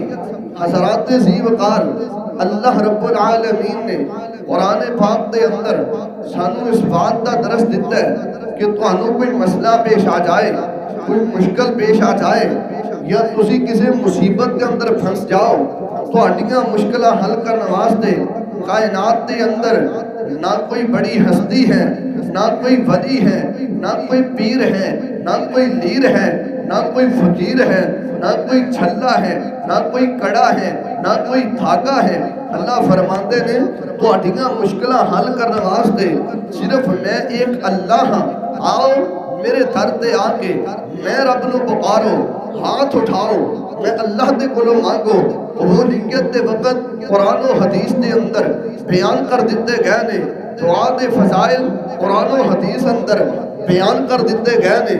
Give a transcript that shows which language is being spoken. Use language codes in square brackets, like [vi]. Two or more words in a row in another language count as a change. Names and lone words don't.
[pa] حضرات ذی وقار، اللہ رب العالمین نے قرآن پاک دے اندر سانو اس بات کا درس دیتا ہے کہ تانوں کوئی مسئلہ پیش آ جائے، کوئی مشکل پیش آ جائے، یا تسی کسی مصیبت کے اندر پھنس جاؤ، تو اڈیاں مشکلہ حل کرنے واسطے کائنات دے اندر نہ کوئی بڑی ہستی ہے، نہ کوئی ولی ہے، نہ کوئی پیر ہے، نہ کوئی لیر ہے، نہ کوئی فقیر ہے، نہ کوئی چھلا ہے، نہ کوئی کڑا ہے، نہ کوئی دھاگا ہے. اللہ فرماندے نے تہاڈیاں مشکلاں حل کرنے واسطے صرف میں ایک اللہ ہاں، آؤ میرے در تے آ کے میں رب نو پکارو، ہاتھ اٹھاؤ، میں اللہ دے کولوں مانگو۔ قبولیت دے وقت قرآن و حدیث دے اندر بیان کر دیتے گئے نے، دعا دے فضائل قرآن و حدیث اندر بیان کر دیتے گئے نے۔